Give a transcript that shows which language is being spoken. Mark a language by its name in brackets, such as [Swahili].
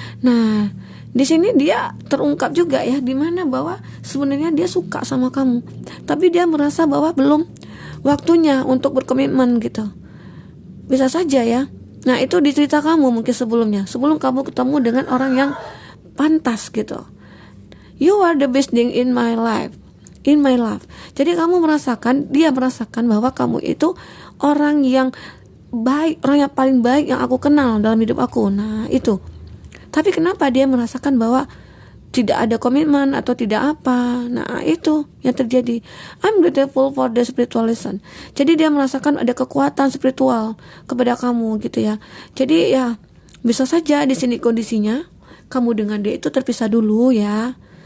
[Indonesian] Nah, di sini dia terungkap juga ya, di mana bahwa sebenarnya dia suka sama kamu, tapi dia merasa bahwa belum waktunya untuk berkomitmen gitu. Bisa saja ya. Nah, itu di cerita kamu mungkin sebelum kamu ketemu dengan orang yang pantas gitu. [English] You are the best thing in my life. [Indonesian] Jadi dia merasakan bahwa kamu itu orang yang baik, orang yang paling baik yang aku kenal dalam hidup aku. Nah, itu. Tapi kenapa dia merasakan bahwa tidak ada komitmen atau tidak apa? Nah, itu yang terjadi. [English] I'm grateful for the spiritual lesson. [Indonesian] Jadi dia merasakan ada kekuatan spiritual kepada kamu gitu ya. Jadi ya bisa saja di sini kondisinya kamu dengan dia itu terpisah dulu ya.